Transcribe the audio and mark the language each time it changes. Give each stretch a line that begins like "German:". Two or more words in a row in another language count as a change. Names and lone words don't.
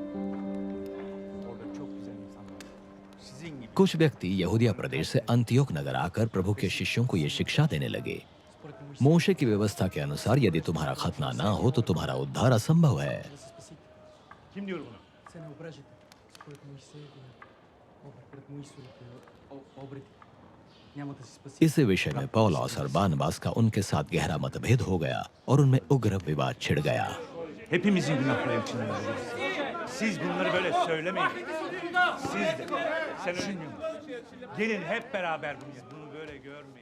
Hindi: कुछ व्यक्ति यहूदिया प्रदेश से अंतियोक नगर आकर प्रभु के शिष्यों को यह शिक्षा देने लगे, मोशे की व्यवस्था के अनुसार यदि तुम्हारा खतना ना हो तो तुम्हारा उद्धार असंभव है। इस विषय में पौलुस और बारनबास का उनके साथ गहरा मतभेद हो गया और उनमें उग्र विवाद छिड़ गया।
Turkish: Hepimizin günahları için olabilir. Siz bunları böyle söylemeyin. Siz de. Sen gelin hep beraber bunu böyle görmeyin.